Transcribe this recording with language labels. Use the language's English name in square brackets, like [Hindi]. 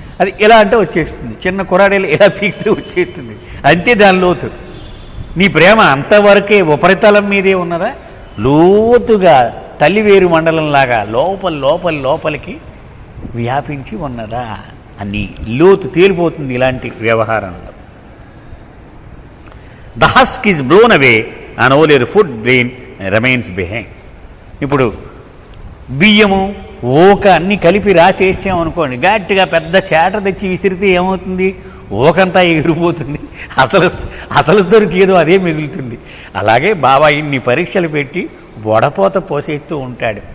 [Telugu] అది ఎలా అంటే వచ్చేస్తుంది, చిన్న కురాడేలు ఎలా పీకితే వచ్చేస్తుంది, అంతే దాని లోతు. నీ ప్రేమ అంతవరకే ఉపరితలం మీదే ఉన్నదా, లోతుగా తల్లి వేరు మండలంలాగా లోపలికి వ్యాపించి ఉన్నదా అని లోతు తేలిపోతుంది ఇలాంటి వ్యవహారంలో. [English] The husk is blown away and only the food grain remains behind. [Telugu] ఇప్పుడు బియ్యము ఓక అన్ని కలిపి రాసేసాం అనుకోండి, గట్టిగా పెద్ద చేట తెచ్చి విసిరితే ఏమవుతుంది, ఓకంతా ఎగిరిపోతుంది, అసలు దొరికేదో అదే మిగులుతుంది. అలాగే బాబా ఇన్ని పరీక్షలు పెట్టి వడపోత పోసేస్తూ ఉంటాడు.